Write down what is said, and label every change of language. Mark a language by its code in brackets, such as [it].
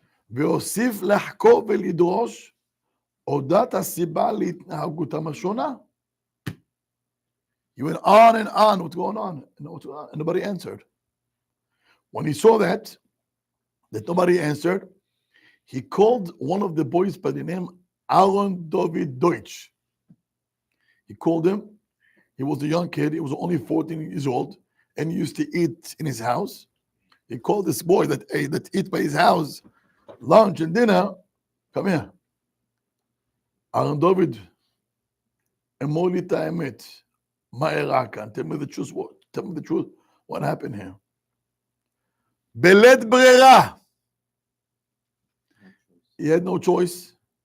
[he] והוסיף לחקור ולדרוש אודות הסיבה להתנהגותם השונה. [en] He went on and on, what's going on? And nobody answered. When he saw that nobody answered, he called one of the boys by the name Aaron David Deutsch. He called him. He was a young kid. He was only 14 years old, and he used to eat in his house. He called this boy that eat by his house, lunch and dinner. Come here. [he] Aaron David, אמור לי את האמת. מה אירע כאן? [en] Tell me the truth. Tell me the truth. What happened here? [he] בלית ברירה. [en] He had no choice.